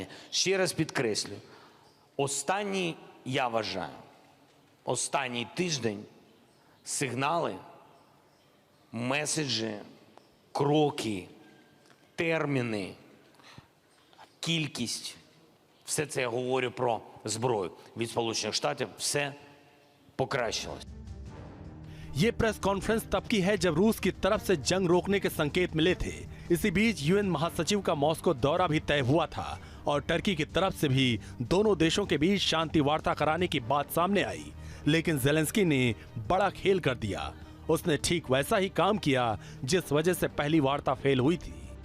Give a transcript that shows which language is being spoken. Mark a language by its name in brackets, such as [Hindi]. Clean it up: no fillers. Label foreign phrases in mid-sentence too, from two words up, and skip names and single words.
[Ukrainian] Ще раз підкреслюю, я вважаю, останній тиждень сигнали, меседжі, кроки, терміни, кількість, все це я говорю про зброю від Сполучених Штатів, все покращилось. [Hindi] ये [English] press conference [Hindi] तब की है जब रूस की तरफ से जंग रोकने के संकेत मिले थे। इसी बीच यूएन महासचिव का मॉस्को दौरा भी तय हुआ था और टर्की की तरफ से भी दोनों देशों के बीच शांति वार्ता कराने की बात सामने आई। लेकिन ज़ेलेंस्की ने बड़ा खेल कर दिया। उसने ठीक वैसा ही काम किया जिस वजह से पहली वार्ता फेल हुई थी।